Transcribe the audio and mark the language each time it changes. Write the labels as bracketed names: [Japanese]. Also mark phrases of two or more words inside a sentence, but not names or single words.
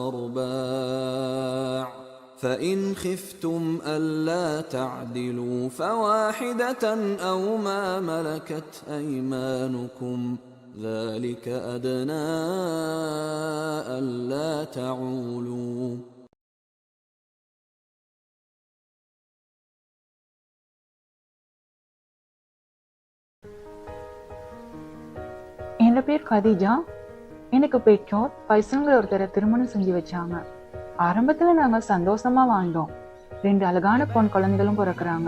[Arabic] ورباع فإن خفتم ألا تعدلوا فواحدة أو ما ملكت أيمانكم ذلك أدنى ألا تعولوا. [Tamil] என் பேர் கதீஜா. எனக்கு பெற்றோர் பைசல்ங்கிற ஒருத்தரை திருமணம் செஞ்சு வச்சாங்க. ஆரம்பத்துல நாங்க சந்தோஷமா வாழ்ந்தோம். 2 அழகான பொன் குழந்தைகளும் பிறக்குறாங்க.